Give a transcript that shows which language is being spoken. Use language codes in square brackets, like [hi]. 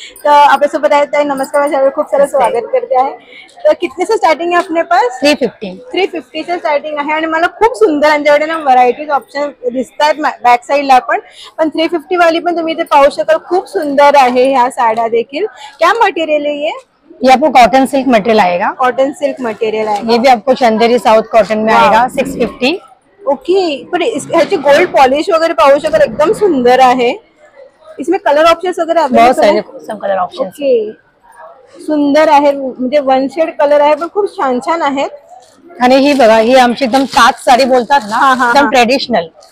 [mr] तर आपल्यासोबत आहे नमस्कार, खूप सारं स्वागत करते आहे. तर [hi] कितने से स्टार्टिंग [mr] आहे आपले पास? 350 से स्टार्टिंग आहे. आणि मला खूप सुंदर यांच्याकडे ना व्हरायटीज ऑप्शन दिसतात बॅक साईडला पण 350 वाली पण तुम्ही इथे पाहू शकाल. खूप सुंदर आहे ह्या साड्या देखील. [hi] क्या मटेरियल है ये आपको कॉटन सिल्क मटेरियल आएगा. कॉटन सिल्क मटेरियल आएगा. ये भी आपको चंदेरी साउथ कॉटन में आएगा 650. ओके. [mr] पण ह्याची गोल्ड पॉलिश वगैरे पाहू शकाल, एकदम सुंदर आहे. [hi] इसमें कलर ऑप्शंस वगैरे बहुत सारे सब कलर ऑप्शन. [mr] ओके, सुंदर आहे. म्हणजे 1 शेड कलर आहे पण खूप छान छान आहेत. आणि ही बघा, ही आमची एकदम ताज साडी बोलतात ना, एकदम ट्रेडिशनल